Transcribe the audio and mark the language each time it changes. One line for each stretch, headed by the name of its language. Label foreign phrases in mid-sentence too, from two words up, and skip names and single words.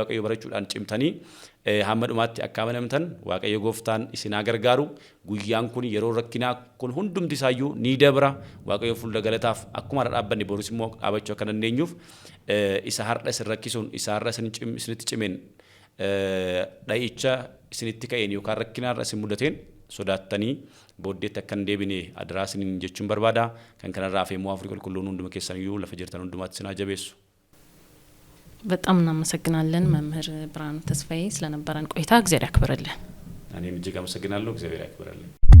Oromo: waaqayyoo barachuudhaan cimtanii hamma dhumaatti akka amanamtan waaqayyo gooftaan isinaa gargaaru guyyaan kun yeroo rakkinaa kun hundumti isaayyuu ni dabra waaqayyo fuula galataaf akkuma dhaabbanne borus immoo dhaabachuu akka dandeenyuuf isa har'a isin rakkisuun isa har'a isinitti cimeen dha'icha isinitti ka'een yookaan rakkinaarra isin mudateen sodaattanii booddeetti akka hin deebine adaraa isiniin jechuun barbaada. Kan kanarraa feemuu Afrikaa qulqulluun hunduma keessaniyyuu lafa jirtan hundumaatti isin jabeessu.
Amharic: በጣም እናመሰግናለን መምህር ብርሃኑ ተስፋዬ ስለነበረን ቆይታ እግዚአብሔር ያክብርልን። እኔም እጅግ አመሰግናለሁ። እግዚአብሔር ያክብርልን።